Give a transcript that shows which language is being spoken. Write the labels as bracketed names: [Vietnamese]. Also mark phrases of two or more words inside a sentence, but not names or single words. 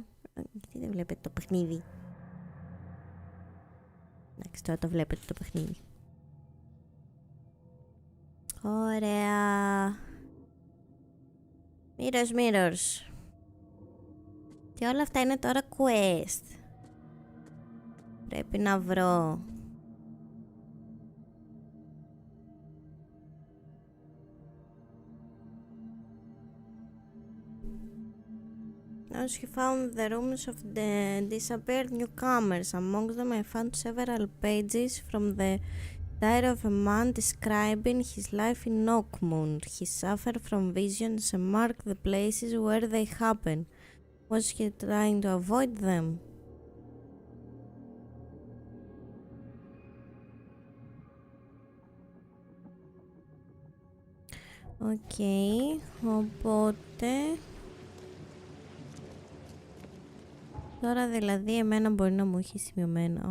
[Greek] Γιατί δεν βλέπετε το παιχνίδι? Εντάξει, τώρα το βλέπετε το παιχνίδι. Ωραία. Mirrors. Και όλα αυτά είναι τώρα quest. Πρέπει να βρω. [English] As he found the rooms of the disappeared newcomers. Among them I found several pages from the diary of a man describing his life in Oakmont. He suffered from visions and marked the places where they happened. Was he trying to avoid them? [Greek] Okay, οπότε... Τώρα δηλαδή εμένα μπορεί να μου έχει σημειωμένα.